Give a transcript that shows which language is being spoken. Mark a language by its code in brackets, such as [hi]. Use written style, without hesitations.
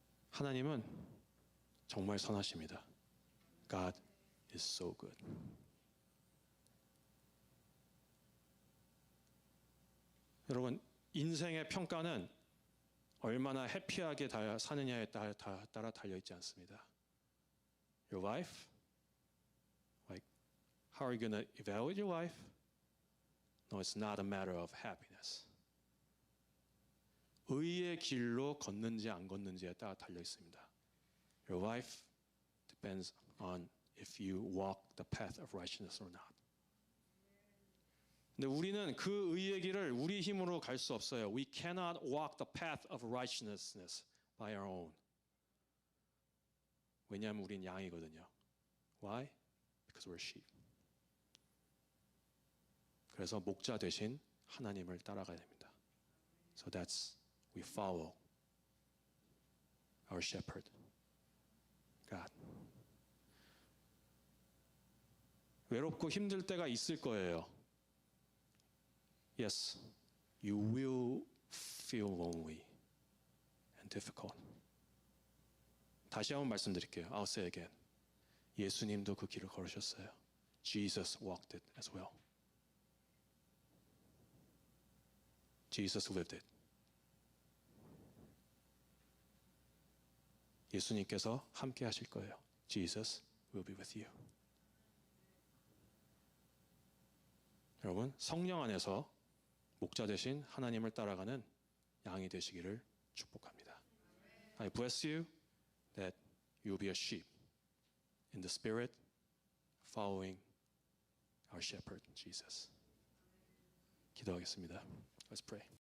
[ko] 하나님은 정말 선하십니다. [en] God is so good. [ko] 여러분, 인생의 평가는 얼마나 해피하게 사느냐에 따라 달려있지 않습니다. [en] Your life, like how are you going to evaluate your life? No, it's not a matter of happiness. [ko] 의의 길로 걷는지 안 걷는지에 따라 달려 있습니다. [en] Your life depends on if you walk the path of righteousness or not. [ko] 근데 우리는 그 의의 길을 우리 힘으로 갈 수 없어요. [en] We cannot walk the path of righteousness by our own. [ko] 왜냐하면 우린 양이거든요. [en] Why? Because we're sheep. [ko] 그래서 목자 대신 하나님을 따라가야 됩니다. [en] So that's we follow our shepherd. [ko] 외롭고 힘들 때가 있을 거예요. [en] Yes, you will feel lonely and difficult. [ko] 다시 한번 말씀드릴게요. [en] I'll say again. [ko] 예수님도 그 길을 걸으셨어요. [en] Jesus walked it as well. Jesus lived it. [ko] 예수님께서 함께 하실 거예요. [en] Jesus will be with you. [ko] 여러분, 성령 안에서 목자 대신 하나님을 따라가는 양이 되시기를 축복합니다. [en] I bless you that you will be a sheep in the spirit following our shepherd Jesus. [ko] 기도하겠습니다. [en] Let's pray.